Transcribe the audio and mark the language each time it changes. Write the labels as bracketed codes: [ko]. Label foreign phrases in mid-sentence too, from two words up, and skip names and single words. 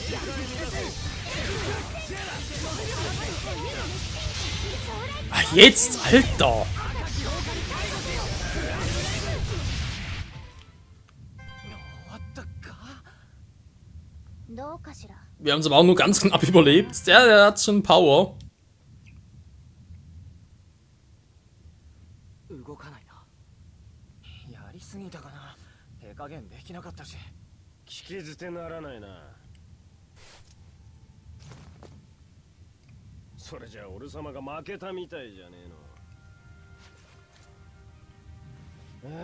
[de] Ah, jetzt, Alter! Wir haben es aber auch nur ganz knapp überlebt. Der hat schon Power. [ja] 動かないな。やりすぎたかな。手加減できなかったし。聞き捨てならないな。それじゃ俺様が負けたみたいじゃねえの。